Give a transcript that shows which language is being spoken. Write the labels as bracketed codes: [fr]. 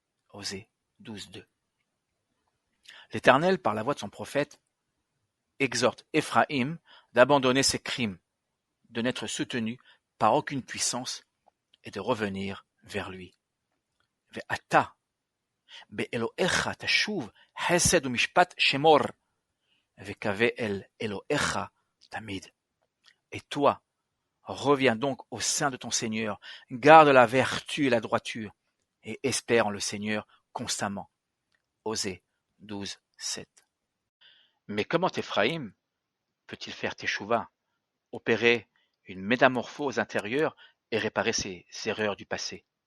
[fr] Osée 12, 2. L'Éternel, par la voix de son prophète, exhorte Éphraïm d'abandonner ses crimes, de n'être soutenu par aucune puissance et de revenir vers lui. Ve'ata [he] באלוהיך תשוב חסד ומשפט שמור, וקווה אל אלוהיך תמיד. [fr] Et toi, reviens donc au sein de ton Seigneur, garde la vertu et la droiture, et espère en le Seigneur constamment. Osée 12, 7. Mais comment Éphraïm peut-il faire teshuva, opérer une métamorphose intérieure et réparer ses erreurs du passé?